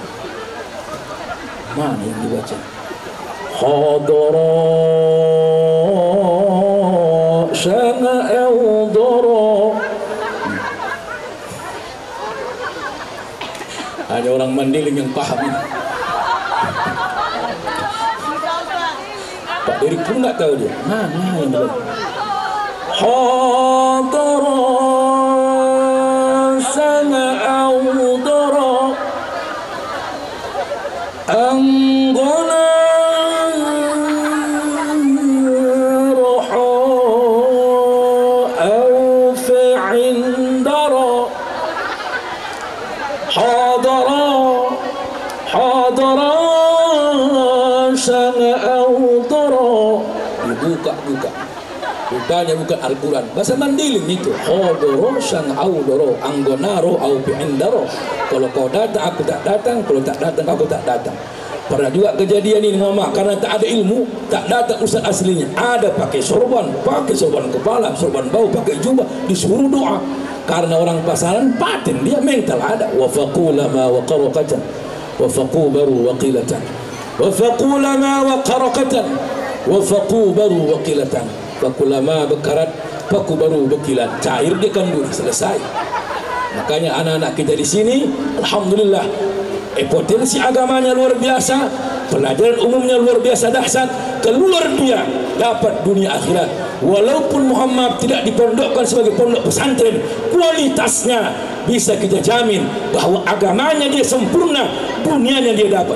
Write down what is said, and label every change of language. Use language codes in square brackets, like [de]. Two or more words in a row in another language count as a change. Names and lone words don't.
[id] Mana yang dibaca? [btm] Hadara sana'udara. [id] Hanya orang Mandiling yang paham ini. Pak Derik pun nggak tahu dia. Mana yang dibaca? [btm] Hadara sana'udara anggona roha au fi'indara. Hadara sana'udara. [id] Dibuka-buka. Rupanya bukan Al-Quran, bahasa Mandiling itu. Hadara sana'udara anggonaro au fi'indara. Kalau kau datang aku tak datang, kalau tak datang aku tak datang. Pernah juga kejadian ini Mama, karena tak ada ilmu, tak datang ustaz aslinya. Ada pakai sorban kepala, sorban bau, pakai jubah, disuruh doa. Karena orang pasaran paten, dia mental ada. Wa faqulama wa qarakatan wa faqubaru wa qilatan. Wa faqulama wa qarakatan wa faqubaru wa qilatan. Fakulama bekarat, fakubaru bekilat. Cair dia kandung, selesai. Makanya anak-anak kita di sini, alhamdulillah, potensi agamanya luar biasa, pelajaran umumnya luar biasa dahsyat, keluar dia dapat dunia akhirat. Walaupun Muhammad tidak dipondokkan sebagai pondok pesantren, kualitasnya bisa kita jamin bahwa agamanya dia sempurna, dunianya dia dapat.